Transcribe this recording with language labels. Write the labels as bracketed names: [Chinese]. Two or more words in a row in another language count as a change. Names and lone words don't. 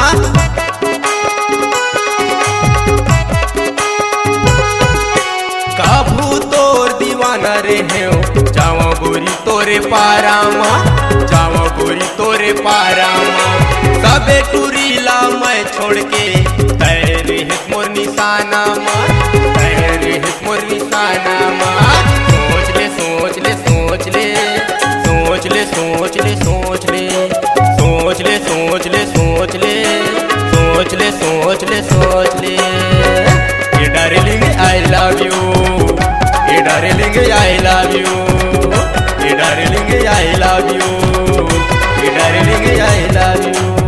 [Chhattisgarhi] काबू तोर दीवाना रे हो, जावा गोरी तोरे पारामा, जावा गोरी तोरे पारामा, सबे टूरीला मैं छोड़ के तैर हिस मोर निशाना मा, तैर हिस मोर निशाना मा। सोच ले सोच ले सोच ले सोच ले सोच ले सोच ले सोच ले सोच ले सोच ले सोच ले सोच ले सोच ले। [English] ये darling I love you, ये darling I love you, ये darling I love you, ये darling I love you.